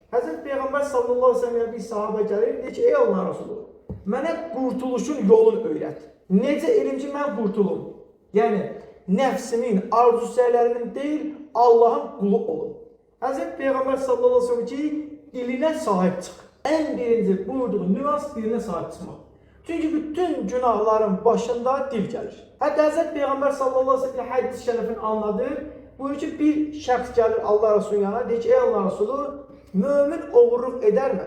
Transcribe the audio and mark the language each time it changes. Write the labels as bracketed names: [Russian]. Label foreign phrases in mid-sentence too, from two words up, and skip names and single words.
[Azerbaijani] Hazreti Peygamber [Arabic] صلى الله عليه وسلم [Azerbaijani] bir sahabe gəlir, deyir ki, ey Allah Resulü, mənə qurtuluşun yolunu öyrət. Necə elim ki, mən qurtulum? Yəni, nəfsimin, arzu-səylərimin deyil, Allahın qulu olum. Hazreti Peygamber [Arabic] صلى الله عليه وسلم [Azerbaijani] ki, dilinə sahib çıx. [Turkish] En birinci buyurduğu nüans diline sahip çıkmak. Çünkü bütün günahların başında dil gelir. [Azerbaijani] Hatta Hazreti Peygamber [Arabic] صلى الله عليه وسلم [Azerbaijani] hadis-i şerifini anladır. Buyurur ki bir şəxs gelir Allah Resulü'nün yanına, deyir ki ey Allah Resulü, mümin oğurluq [Turkish] eder mi?